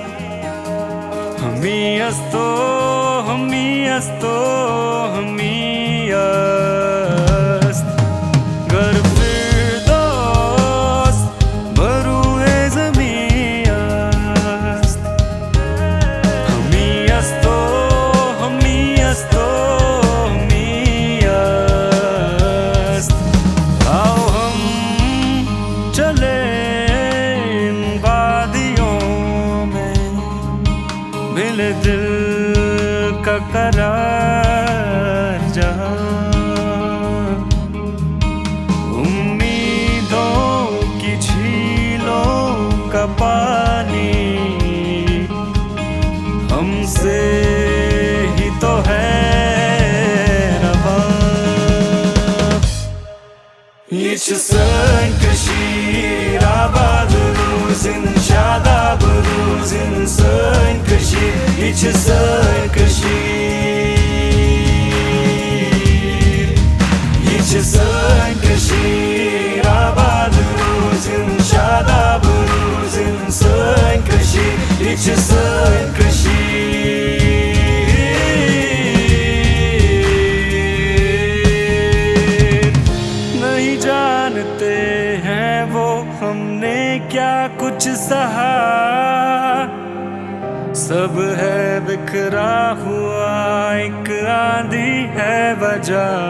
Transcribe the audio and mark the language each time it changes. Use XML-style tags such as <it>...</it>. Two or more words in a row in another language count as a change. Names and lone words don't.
<fa>همین است و همین است گر فردوس بر روی زمین است همین است و همین</fa> <hi>است आओ हम चले इन वादियों में, मिले दिल का करार जहाँ उम्मीदों की झीलों का पानी हमसे ही तो है रवा।</hi> <tr>Yaşasın Kashir, abad olsun, şadab olsun, sen Kashir, yaşasın Kashir. Yaşasın Kashir, abad olsun, şadab olsun, sen Kashir, yaşasın Kashir.</tr> <hi>नहीं जानते हैं वो हमने क्या कुछ सहा, सब है बिखरा हुआ, एक आंधी है वजह।</hi>